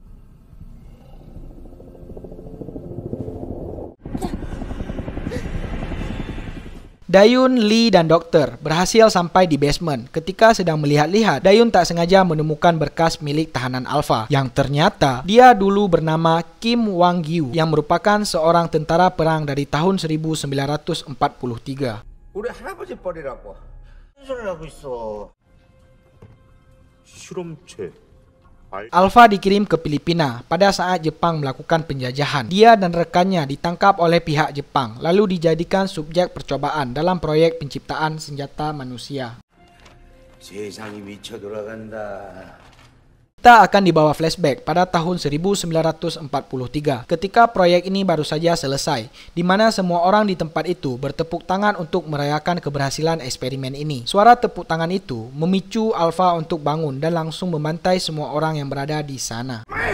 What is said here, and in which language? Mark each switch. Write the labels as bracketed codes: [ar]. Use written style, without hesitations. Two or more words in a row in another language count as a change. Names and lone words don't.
[id] Dayun, Lee, dan Dokter berhasil sampai di basement. Ketika sedang melihat-lihat, Dayun tak sengaja menemukan berkas milik tahanan Alpha yang ternyata dia dulu bernama Kim Wang-gyu yang merupakan seorang tentara perang dari tahun 1943. [ko] 우리 할아버지 뻘이라고. 무슨 소리를 하고 있어? 실험체. [id] Alpha dikirim ke Filipina pada saat Jepang melakukan penjajahan. Dia dan rekannya ditangkap oleh pihak Jepang, lalu dijadikan subjek percobaan dalam proyek penciptaan senjata manusia. [ko] 세상이 미쳐 돌아간다. [id] Kita akan dibawa flashback pada tahun 1943 ketika proyek ini baru saja selesai, di mana semua orang di tempat itu bertepuk tangan untuk merayakan keberhasilan eksperimen ini. Suara tepuk tangan itu memicu Alpha untuk bangun dan langsung membantai semua orang yang berada di sana.